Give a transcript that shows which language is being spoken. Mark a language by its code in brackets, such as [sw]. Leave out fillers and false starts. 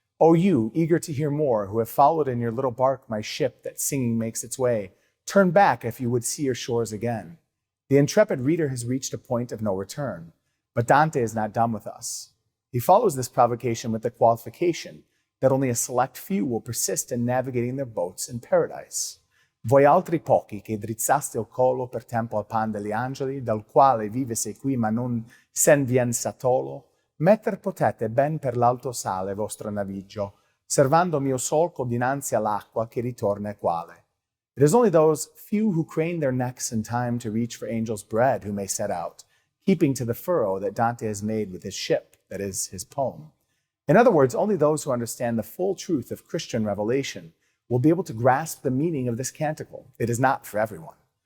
[en] O you, eager to hear more, who have followed in your little bark my ship that singing makes its way, turn back if you would see your shores again. The intrepid reader has reached a point of no return, but Dante is not done with us. He follows this provocation with the qualification that only a select few will persist in navigating their boats in paradise. [it] Voi altri pochi che drizzaste il collo per tempo al pan degli angeli, dal quale vivese qui ma non sen vien satolo, metter potete ben per l'alto sale vostro naviggio, servando mio solco dinanzi all'acqua che ritorna equale. [en] It is only those few who crane their necks in time to reach for angels' bread who may set out, keeping to the furrow that Dante has made with his ship, that is, his poem. In other words, only those who understand the full truth of Christian revelation will be able to grasp the meaning of this canticle. It is not for everyone.